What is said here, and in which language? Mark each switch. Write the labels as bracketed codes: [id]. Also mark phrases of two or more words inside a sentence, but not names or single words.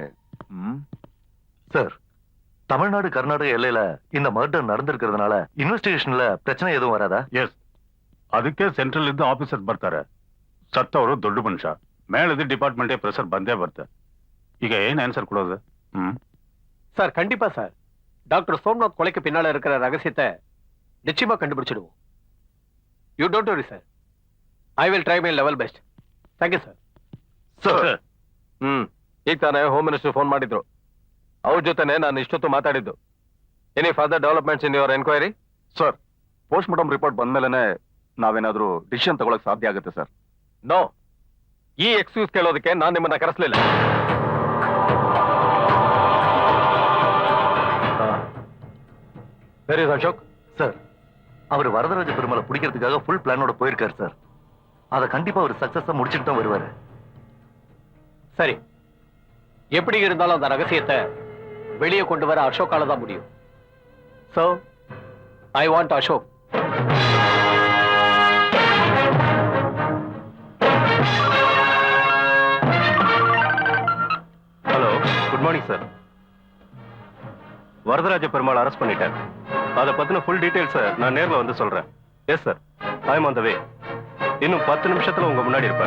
[ta] சார், தமிழ்நாடு கர்நாடக எல்லையில இந்த மர்டர் நடந்திருக்கிறதுனால இன்வெஸ்டிகேஷன்ல பிரச்சனை எதுவும் வராதா? [kn] ಎಸ್, ಅದಕ್ಕೆ ಸೆಂಟ್ರಲ್ ಇಂದ ಆಫೀಸರ್ ಬರ್ತಾರೆ. ಸತ್ತವರು ದೊಡ್ಡ ಮನುಷ್ಯ, ಮೇಲದ [en] department pressure [kn] ಬಂದೇ ಬರುತ್ತೆ. ಈಗ ಏನ್ ಆನ್ಸರ್ ಕೊಡೋದು? [ta] சார், கண்டிப்பா சார். டாக்டர் சோம்நாத் கொலைக்கு பின்னால இருக்கிற ரகசியத்தை நிச்சயமா கண்டுபிடிச்சிடுவோம். [en] You don't worry sir. I will try my level best. Thank you sir. [kn] ಸರ್, ಈಗ ತಾನೇ [en] home minister [kn] ಫೋನ್ ಮಾಡಿದ್ರು. ಅವ್ರ ಜೊತೆನೆ ನಾನು ಇಷ್ಟೊತ್ತು ಮಾತಾಡಿದ್ದು. [en] Any further developments in your enquiry? [kn] ಸರ್, [en] post mortem report [kn] ಬಂದ್ಮೇಲೆ ನಾವೇನಾದ್ರೂ ಡಿಸಿಷನ್ ತಗೊಳಕ್ ಸಾಧ್ಯ ಆಗುತ್ತೆ ಸರ್. ನೋ, ಈ ಎಕ್ಸ್ಕ್ಯೂಸ್ ಕೇಳೋದಕ್ಕೆ ನಾನು ನಿಮ್ಮನ್ನ ಕರೆಸಲಿಲ್ಲ. [en] very Ashok. [ta] சார், அவர் வரதராஜ பெருமாளை பிடிக்கிறதுக்காக [en] full plan [ta] போயிருக்காரு சார். அதை கண்டிப்பா அவர் சக்சஸா முடிச்சுட்டு தான் வருவாரு. சரி, எப்படி இருந்தாலும் அந்த ரகசியத்தை வெளியே கொண்டு வர அசோக்கால தான் முடியும். [en] So I want Ashok. Hello, good morning sir. [ta] வரதராஜ பெருமாள் அரெஸ்ட் பண்ணிட்டேன். அதை பத்தின [en] full details [ta] நான் நேர்ல வந்து சொல்றேன். [en] Yes sir, I am on the way. [ta] இன்னும் 10 நிமிஷத்துல உங்க முன்னாடி இருப்பேன்.